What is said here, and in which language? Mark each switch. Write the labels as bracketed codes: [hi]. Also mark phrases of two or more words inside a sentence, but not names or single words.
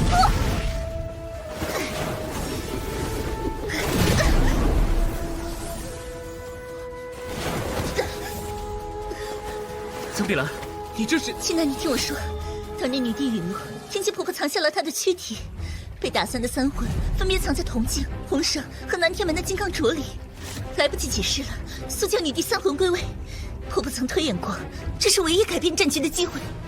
[zh] 江碧蘭，你这是…… 青楠，你听我說，當年女帝陨落，天界婆婆藏下了她的軀體，被打散的三魂分別藏在銅鏡、紅繩和南天門的金剛鐲裡，來不及解釋了，速將女帝三魂歸位。婆婆曾推演過，這是唯一改變戰局的機會。